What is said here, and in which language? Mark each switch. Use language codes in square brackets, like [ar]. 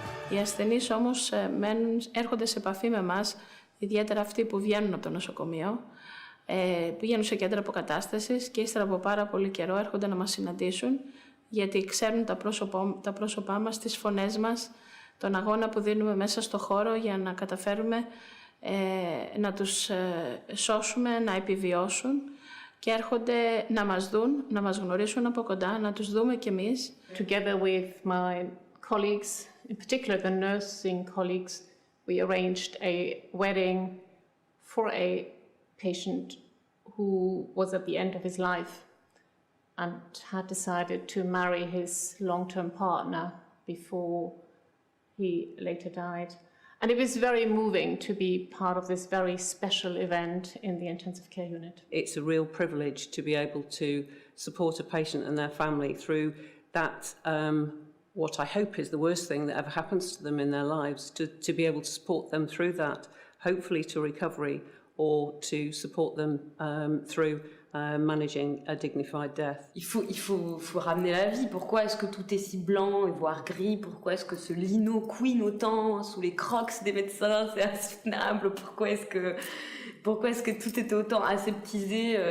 [el] Οι ασθενείς όμως έρχονται σε επαφή με εμάς, ιδιαίτερα αυτοί που βγαίνουν από το νοσοκομείο, πηγαίνουν σε κέντρα αποκατάστασης και ύστερα από πάρα πολύ καιρό έρχονται να μας συναντήσουν, γιατί ξέρουν τα πρόσωπά μας, τις φωνές μας, τον αγώνα που δίνουμε μέσα στο χώρο για να καταφέρουμε να τους σώσουμε, να επιβιώσουν και έρχονται να μας δουν, να μας γνωρίσουν από κοντά, να τους δούμε κι εμείς. [en] Together with my colleagues, in particular the nursing colleagues, we arranged a wedding for a patient who was at the end of his life and had decided to marry his long-term partner before he later died. And it was very moving to be part of this very special event in the intensive care unit. It's a real privilege to be able to support a patient and their family through that what I hope is the worst thing that ever happens to them in their lives, to be able to support them through that, hopefully to recovery, or to support them through managing a dignified death. [fr] Il faut ramener la vie. Pourquoi est-ce que tout est si blanc et voire gris? Pourquoi est-ce que ce lino couine autant sous les crocs des médecins? C'est insoutenable. Pourquoi est-ce que tout est autant aseptisé?